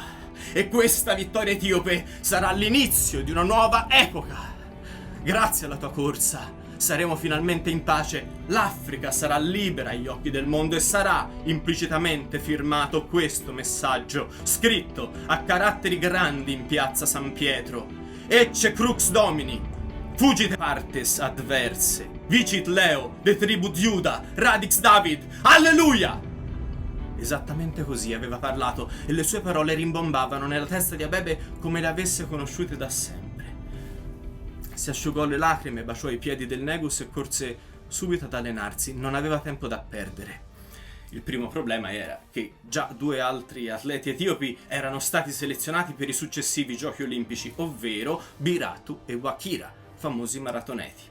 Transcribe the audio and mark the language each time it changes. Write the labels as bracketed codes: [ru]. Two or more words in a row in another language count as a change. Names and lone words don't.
[it] E questa vittoria etiope sarà l'inizio di una nuova epoca. Grazie alla tua corsa saremo finalmente in pace, l'Africa sarà libera agli occhi del mondo e sarà implicitamente firmato questo messaggio, scritto a caratteri grandi in piazza San Pietro. [la] Ecce crux domini, fugite partes adverse, vicit Leo, de tribut Iuda, radix David, alleluia! [it] Esattamente così aveva parlato e le sue parole rimbombavano nella testa di Abebe come le avesse conosciute da sempre. Si asciugò le lacrime, baciò i piedi del Negus e corse subito ad allenarsi. Non aveva tempo da perdere. Il primo problema era che già 2 altri atleti etiopi erano stati selezionati per i successivi giochi olimpici, ovvero Biratu e Wakira, famosi maratoneti.